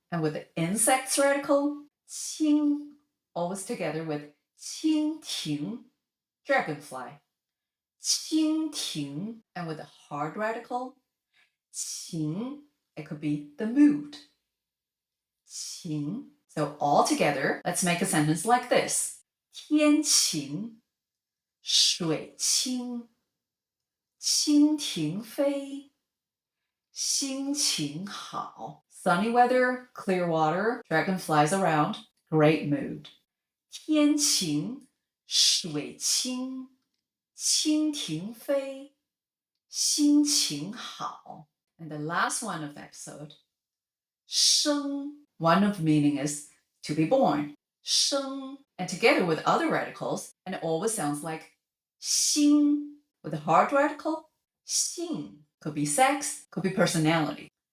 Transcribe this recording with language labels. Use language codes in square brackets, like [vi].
[en] And with the insects radical, 清, always together with 蜻蜓, dragonfly. 蜻蜓, and with the hard radical, 晴, it could be the mood. [zh] 晴. [en] So all together, let's make a sentence like this. [zh] 天晴, 水清, 蜻蜓飞, 心情好. [en] Sunny weather, clear water, dragonflies around, great mood. [zh] 天晴, 水清, 蜻蜓飞, 心情好. [en] And the last one of the episode, 生, one of the meaning is to be born. 生, and together with other radicals, and it always sounds like 心, with a hard radical, 性, could be sex, could be personality.